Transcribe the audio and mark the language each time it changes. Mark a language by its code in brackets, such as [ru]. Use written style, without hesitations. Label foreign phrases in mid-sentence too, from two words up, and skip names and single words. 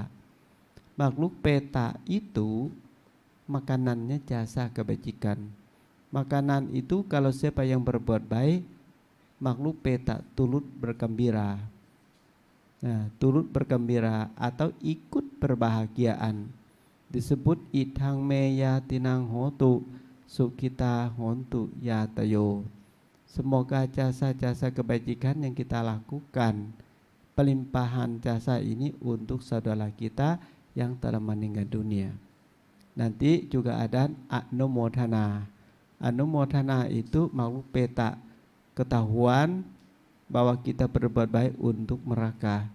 [id] Makhluk peta itu makanannya jasa kebajikan. Makanan itu kalau siapa yang berbuat baik, makhluk peta turut bergembira. Nah, turut bergembira atau ikut berbahagiaan disebut [pi] idhang meya tinang hotu sukita hontu yatayo. [id] Semoga jasa-jasa kebajikan yang kita lakukan, pelimpahan jasa ini untuk saudara kita yang telah meninggal dunia. Nanti juga ada anumodhana. Anumodhana itu makhluk peta, ketahuan bahwa kita berbuat baik untuk mereka.